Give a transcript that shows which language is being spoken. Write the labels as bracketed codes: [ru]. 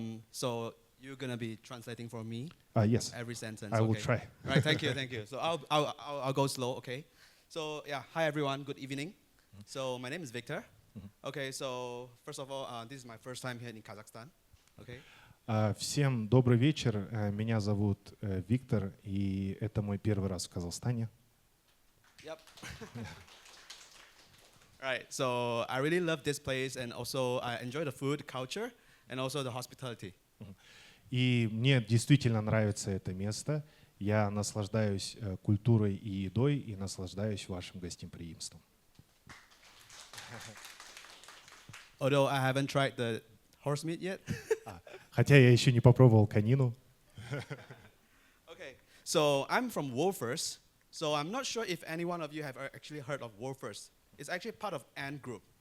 [en] So you're gonna be translating for me. Yes. Every sentence. I will okay. try. Right. Thank you. Thank you. So I'll go slow. Okay. So yeah. Hi everyone. Good evening. So my name is Victor. Okay. So first of all, this is my first time here in Kazakhstan. Okay. [ru] Всем добрый вечер. Меня зовут Виктор, и это мой первый раз в Казахстане. [en] Yep. Right. So I really love this place, and also I enjoy the food, culture, and also the hospitality. [ru] И мне действительно нравится это место. Я наслаждаюсь культурой и едой, и наслаждаюсь вашим гостеприимством. [en] Although I haven't tried the horse meat yet. [ru] Хотя я еще не попробовал конину. [en] Okay. So I'm from Wolfers. So I'm not sure if any one of you have actually heard of Wolfers. It's actually part of Ant Group.